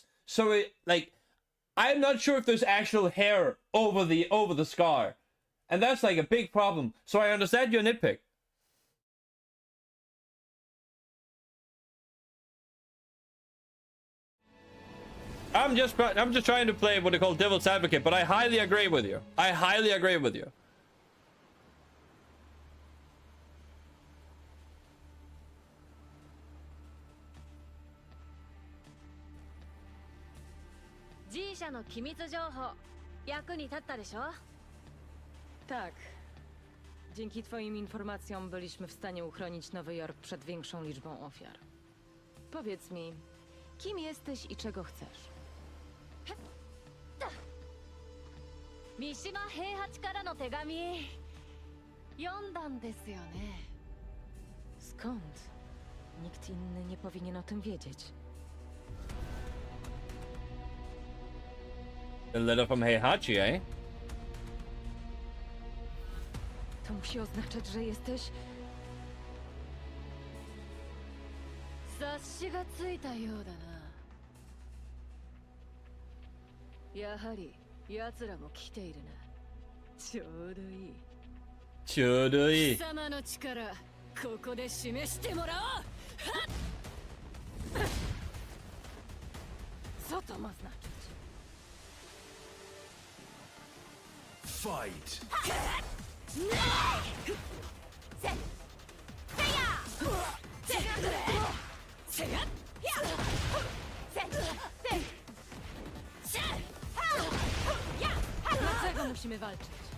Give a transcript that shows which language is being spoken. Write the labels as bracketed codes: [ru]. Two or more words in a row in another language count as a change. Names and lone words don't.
[en] So it like I'm not sure if there's actual hair over the scar, and that's like a big problem. So I understand your nitpick. I'm just trying to play what they call devil's advocate, but I highly agree with you. I highly agree with you. [ja] G社の機密情報役に立ったでしょ? [pl] Tak. Dzięki twoim informacjom byliśmy w stanie uchronić Nowy Jork przed większą liczbą ofiar. Powiedz mi, kim jesteś i czego chcesz? [ja] 三島平八からの手紙読んだんですよね. [pl] Skąd? Nikt inny nie powinien o tym wiedzieć. [en] A letter from Heihachi, eh? [pl] To musi oznaczać, że jesteś... [ja] 察しがついたようだな. やはり奴らも来ているな. ちょうどいい. ちょうどいい. 貴様の力ここで示してもらおう. [pl] Co to ma znaczyć? [en] Fight! [pl] Dlaczego musimy walczyć?